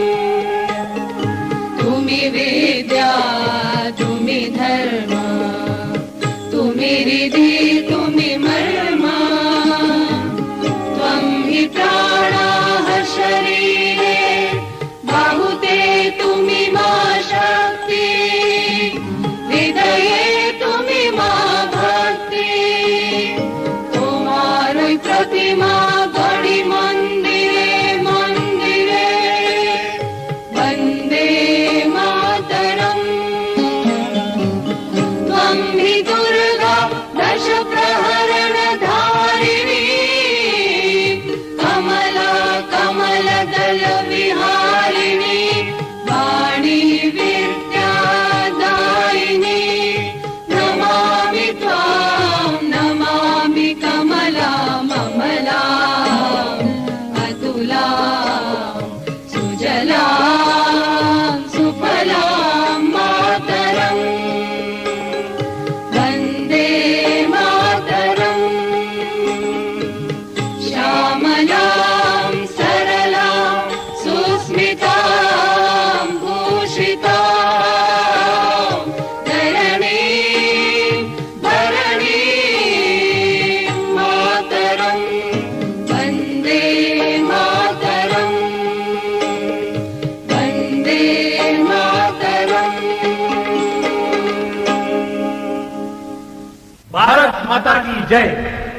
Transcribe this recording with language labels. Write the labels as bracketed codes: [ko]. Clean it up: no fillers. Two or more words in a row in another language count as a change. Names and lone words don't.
[bn] তুমি বিদ্যা তুমি ধর্ম তুমি রিধি তুমি মর্ম. ত্বং হি প্রাণাঃ শরীরে বাহুতে তুমি মা শক্তি. হৃদয়ে তুমি মা ভক্তি. তোমারই প্রতিমা গড়ি মন্দিরে মন্দিরে. বন্দে মাতরম. ত্বং হি দুর্গা দশ প্রহরণ ধারিণী. কমলা কমল দল বিহারিণী. বাণী বিদ্যাদায়িনী. নমামি ত্বাং নমামি কমলাং অমলাং অতুলাং সুজলাং সুফলাং মাতরম. বন্দে মাতরম. শ্যামলাং সরলাং সুস্মিতাং ভূষিতাং ধরণীং ভরণীং মাতরম. বন্দে মাতরম. বন্দে মাতরম. [hi] भारत माता की जय।